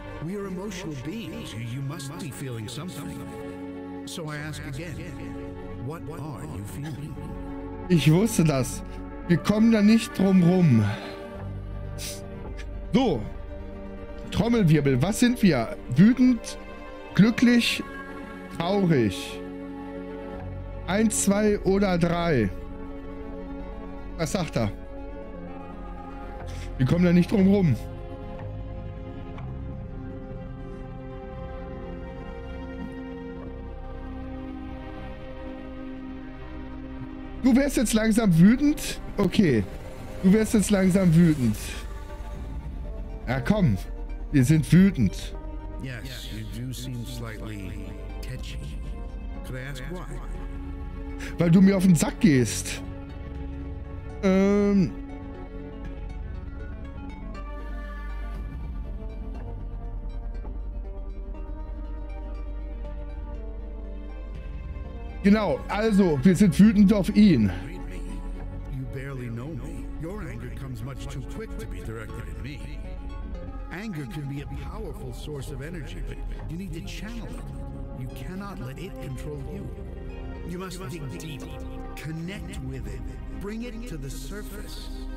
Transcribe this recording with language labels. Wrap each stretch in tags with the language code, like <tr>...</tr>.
<en>We are emotional beings. You must be feeling something. So I ask again, what are you feeling?</en> <de>Ich wusste das. Wir kommen da nicht drum rum. So. Trommelwirbel. Was sind wir? Wütend, glücklich, traurig. 1, 2 oder 3. Was sagt er? Wir kommen da nicht drum rum. Du wärst jetzt langsam wütend? Okay. Du wärst jetzt langsam wütend. Ja, komm. Wir sind wütend.</de> <en>Yes, you do seem slightly catchy. Could I ask why?</en> <de>Weil du mir auf den Sack gehst. Genau, also, wir sind wütend auf ihn.</de> <en>You barely know me. Your anger comes much too quick to be directed at me. Anger can be a powerful source of energy, but you need to channel it. You cannot let it control you. You must dig deep, connect with it, bring it to the surface.</en>